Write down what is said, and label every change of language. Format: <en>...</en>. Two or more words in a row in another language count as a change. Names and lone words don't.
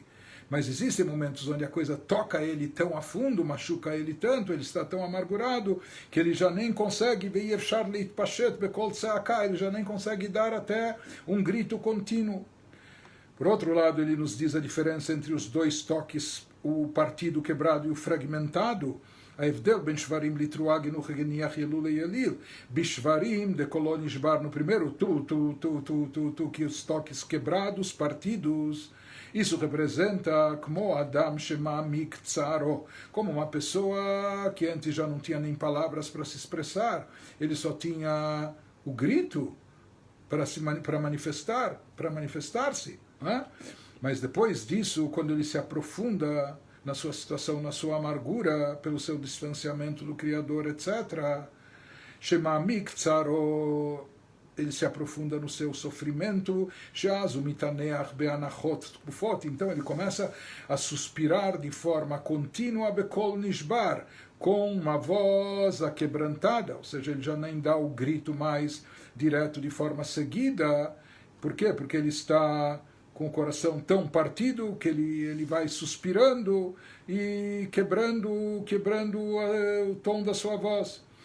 <pt>Mas existem momentos onde a coisa toca ele tão a fundo, machuca ele tanto, ele está tão amargurado, que ele já nem consegue, ele já nem consegue dar até um grito contínuo. Por outro lado, ele nos diz a diferença entre os dois toques o partido quebrado e o fragmentado.</pt> <he>ההבדל בין שברים לתרועה גנוך גניח ילול ליליל. בשברים דקולו נשבר</he> <pt>no primeiro tu, que os toques quebrados, partidos. Isso representa como</pt> <he>אדם שמעמיק צערו,</he> <pt>como uma pessoa que antes já não tinha nem palavras para se expressar, ele só tinha o grito para manifestar-se. Né? Mas depois disso, quando ele se aprofunda na sua situação, na sua amargura, pelo seu distanciamento do Criador, etc.,</pt> <he>שמעמיק צערו,</he> <pt>ele se aprofunda no seu sofrimento, então ele começa a suspirar de forma contínua,</pt> <he>בקול נשבר,</he> <pt>com uma voz aquebrantada, ou seja, ele já nem dá o grito mais direto de forma seguida. Por quê? Porque ele está com o coração tão partido que ele vai suspirando e quebrando o tom da sua voz.</pt>